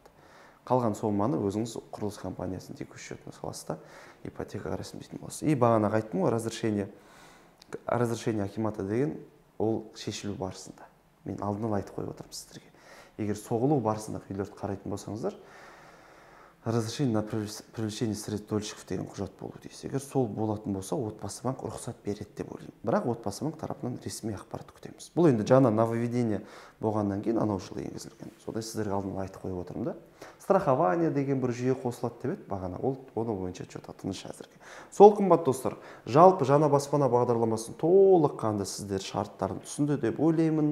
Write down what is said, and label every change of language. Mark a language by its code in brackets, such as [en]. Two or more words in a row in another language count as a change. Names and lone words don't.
[kk] Қалған соманы өзіңіз құрылыс компаниясының [ru] текущий счетына [kk] саласыз да ипотекаға рәсімдейтін боласыз. И бағана айттым ғой, [ru] разрешение акимата [kk] деген ол шешілу барысында. Мен алдын ала айтып қойып отырмын сіздерге. Егер соғылу барысында үйлерді қарайтын болсаңыздар, [ru] разрешение на привлечение средств дольщиков [kk] деген құжат болу дейсіз. Егер сол болатын болса, отбасы банк рұқсат береді деп ойлаймын. Бірақ отбасы банк тарапынан ресми ақпарат күтеміз. Бұл енді жаңа нововведение болғаннан кейін анау жылы енгізілген. Сондай сіздерге алдын ала айтып қойып отырмын да. Страхование деген бір жүйе қосылады деп еді бағана. Оны бойынша что-то тыныш әзірге. Сол қымбат достар, жалпы жаңа баспана бағдарламасын толыққанды сіздер шарттарын түсінді деп ойлаймын.